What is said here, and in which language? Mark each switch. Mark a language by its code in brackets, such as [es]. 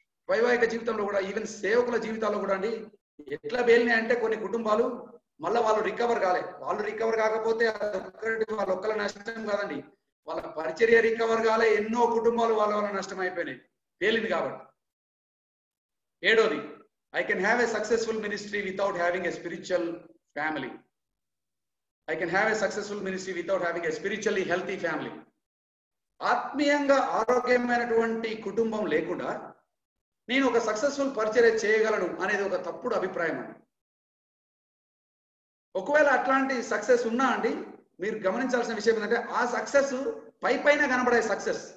[te] వైవాహిక జీవితంలో కూడా, ఈవెన్ సేవకుల జీవితాల్లో కూడా అండి ఎట్లా పేలినాయి అంటే కొన్ని కుటుంబాలు మళ్ళీ వాళ్ళు రికవర్ కాలే. వాళ్ళు రికవర్ కాకపోతే అదొక్కటి వాళ్ళ ఒక్కల నష్టం కాదండి, వాళ్ళ పరిచర్య రికవర్ కాలే, ఎన్నో కుటుంబాలు వాళ్ళ వల్ల నష్టం అయిపోయినాయి, పేలింది కాబట్టి. ఏడోది, [en] I can have a successful ministry without having a spiritual family. I can have a successful ministry without having a spiritually healthy family. [te] ఆత్మీయంగా ఆరోగ్యమైనటువంటి కుటుంబం లేకుండా నేను ఒక సక్సెస్ఫుల్ పరిచర్య చేయగలను అనేది ఒక తప్పుడు అభిప్రాయం అండి. ఒకవేళ అట్లాంటి సక్సెస్ ఉన్నా అండి, మీరు గమనించాల్సిన విషయం ఏంటంటే ఆ సక్సెస్ పైన కనబడే సక్సెస్.